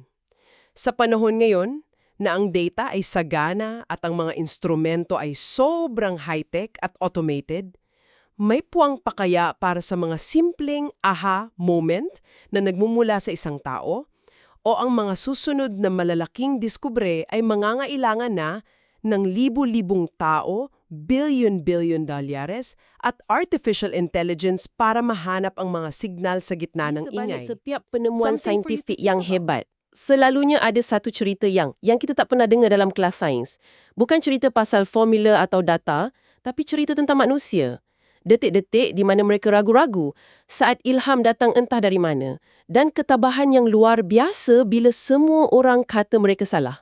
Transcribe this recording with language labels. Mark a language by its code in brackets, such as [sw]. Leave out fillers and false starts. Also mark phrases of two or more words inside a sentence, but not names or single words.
[tl] Sa panahon ngayon, na ang data ay sagana at ang mga instrumento ay sobrang high-tech at automated, may puwang pa kaya para sa mga simpleng [en] aha moment [tl] na nagmumula sa isang tao? O ang mga susunod na malalaking diskubre ay mangangailangan na ng libu-libong tao, billion-billion dolyares, at [en] artificial intelligence [tl] para mahanap ang mga signal sa gitna ng ingay. [ms] Setiap penemuan [en] Something for you [ms] saintifik [en] to [ms] yang [en] think about. [ms] hebat, selalunya ada satu cerita yang kita tak pernah dengar dalam kelas sains. Bukan cerita pasal formula atau data, tapi cerita tentang manusia. Detik-detik di mana mereka ragu-ragu saat ilham datang entah dari mana, dan ketabahan yang luar biasa bila semua orang kata mereka salah.